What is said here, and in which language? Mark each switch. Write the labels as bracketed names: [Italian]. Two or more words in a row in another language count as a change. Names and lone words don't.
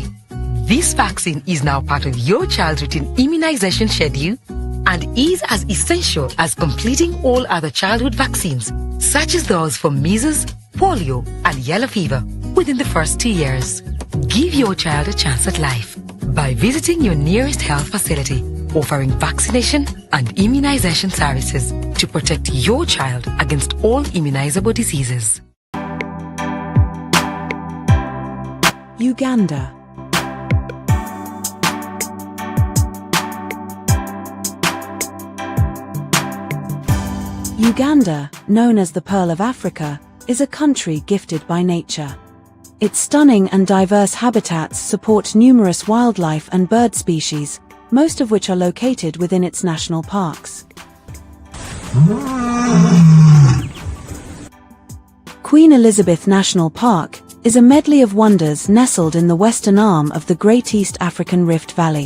[English] This vaccine is now part of your child's routine immunization schedule and is as essential as completing all other childhood vaccines, such as those for measles, polio, and yellow fever within the first 2 years. Give your child a chance at life by visiting your nearest health facility, offering vaccination and immunization services to protect your child against all immunizable diseases. Uganda. Uganda, known as the Pearl of Africa, is a country gifted by nature. Its stunning and diverse habitats support numerous wildlife and bird species, most of which are located within its national parks. Queen Elizabeth National Park is a medley of wonders nestled in the western arm of the Great East African Rift Valley.